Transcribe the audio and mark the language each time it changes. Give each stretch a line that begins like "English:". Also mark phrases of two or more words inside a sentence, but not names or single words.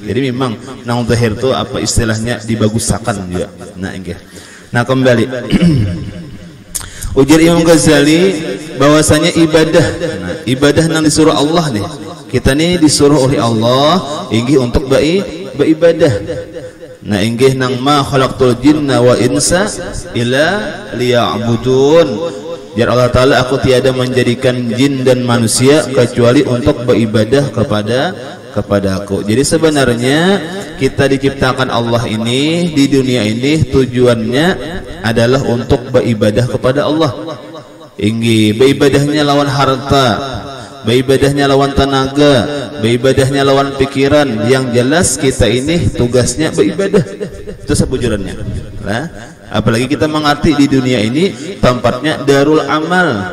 Banjar: Jadi memang nang zahir itu apa istilahnya dibagusakan juga. Nah inggih. Nah kembali ujar Imam Ghazali bahwasanya ibadah, nah, ibadah yang disuruh Allah nih. Kita nih disuruh oleh Allah inggih untuk beribadah. Nah inggih nang
Arabic: ma khalaqtul jinna wa insa illa liya'budun.
Banjar: Jar Allah Ta'ala aku tiada menjadikan jin dan manusia kecuali untuk beribadah kepada aku. Jadi sebenarnya kita diciptakan Allah ini di dunia ini tujuannya adalah untuk beribadah kepada Allah. Inggih beribadahnya lawan harta, beribadahnya lawan tenaga, beribadahnya lawan pikiran. Yang jelas kita ini tugasnya beribadah. Itu sebujurannya. Nah, apalagi kita mengerti di dunia ini tempatnya
Arabic: darul amal.